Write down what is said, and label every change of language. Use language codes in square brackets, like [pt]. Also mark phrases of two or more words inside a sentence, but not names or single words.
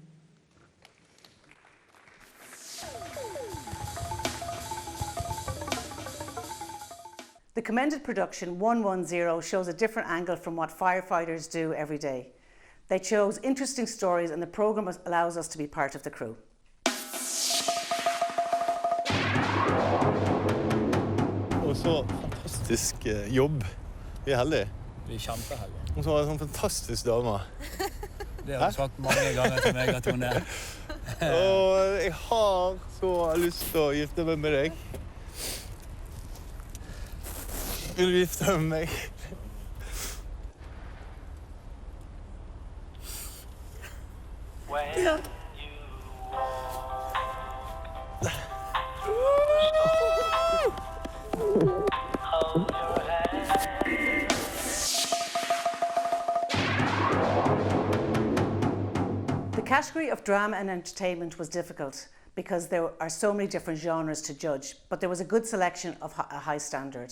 [en] The commended production 110 shows a different angle from what firefighters do every day. They chose interesting stories and the programme allows us to be part of the crew. [no] Og så fantastisk jobb. Vi er heldige. Vi er kjempeheldige. Og så var det en sånn fantastisk dame. Det har du sagt mange ganger til meg, Tone. Og jeg har så lyst til å gifte meg med deg. Vil du gifte deg med meg? Ja. [en] The category of drama and entertainment was difficult because there are so many different genres to judge, but there was a good selection of a high standard.